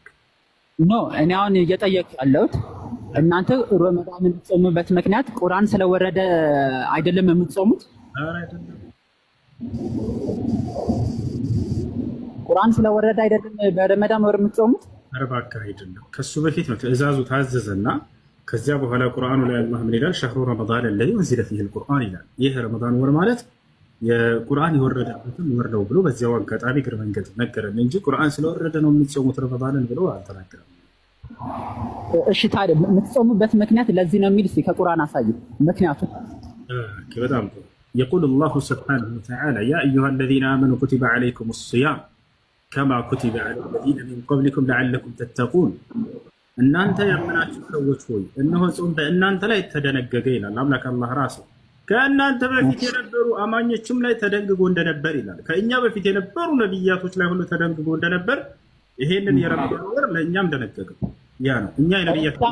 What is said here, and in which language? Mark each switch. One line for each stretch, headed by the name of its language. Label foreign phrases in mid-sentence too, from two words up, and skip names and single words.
Amharic: ኖ እኔ አሁን እየጠየቅኩ ያለሁት እናንተ ረመዳን የምትጾሙበት ምክንያት ቁርአን ስለወረደ አይደለም የምትጾሙት? አይደለም። ቁርአን ስለወረደ አይደለም በረመዳን ወር የምትጾሙት? ኧረ እባክህ አይደለም። ከሱ በፊት ነው ትእዛዙ ታዘዘና ከዚያ በኋላ ቁርአኑ ላይ አላህ ምን ይላል?
Arabic: شهر رمضان الذي أنزل فيه القرآن
Amharic: ይላል። ይህ ረመዳን ወር ማለት የቁርአን የወረደበትን ወር ነው ብሎ በዚያው አጋጣሚ ግር መንገድ ነገረን እንጂ ቁርአን ስለወረደ ነው የምትጾሙት ረመዳንን ብሎ አልተናገረም። እሺ ታዲያ የምትጾሙበት ምክንያት ለዚህ ነው የሚል እስኪ ከቁርአን አሳይ ምክንያቱ። በጣም ጥሩ።
Arabic: يقول الله سبحانه وتعالى يا أيها الذين آمنوا كتب عليكم الصيام كما كتب على الذين من قبلكم لعلكم تتقون
Amharic: እናንተ ያመናችሁ ሰዎች ሆይ እነሆ ጾም በእናንተ ላይ ተደነገገ ይላል አምላክ አላህ ራሱ። ከእናንተ በፊት የነበሩ አማኞችም ላይ ተደንግጎ እንደነበር ይላል። ከእኛ በፊት የነበሩ ነብያቶች ላይ ሁሉ ተደንግጎ እንደነበር ይሄንን የረመዳን ወር ለእኛም ደነገገ። ያ ነው እኛ የነብያት